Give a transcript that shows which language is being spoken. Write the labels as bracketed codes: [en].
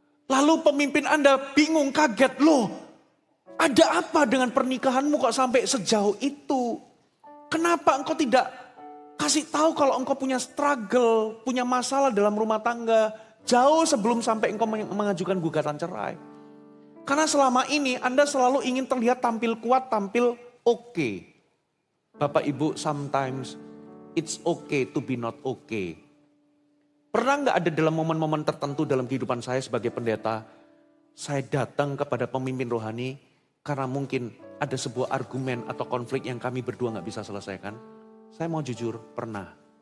[id] Lalu pemimpin Anda bingung, kaget, loh ada apa dengan pernikahanmu kok sampai sejauh itu? Kenapa engkau tidak kasih tahu kalau engkau punya struggle, punya masalah dalam rumah tangga, jauh sebelum sampai engkau mengajukan gugatan cerai. Karena selama ini Anda selalu ingin terlihat tampil kuat, tampil oke. [en] Bapak Ibu, sometimes it's okay to be not okay. [id] Pernah nggak ada dalam momen-momen tertentu dalam kehidupan saya sebagai pendeta, saya datang kepada pemimpin rohani karena mungkin ada sebuah argumen atau konflik yang kami berdua nggak bisa selesaikan? Saya mau jujur, pernah.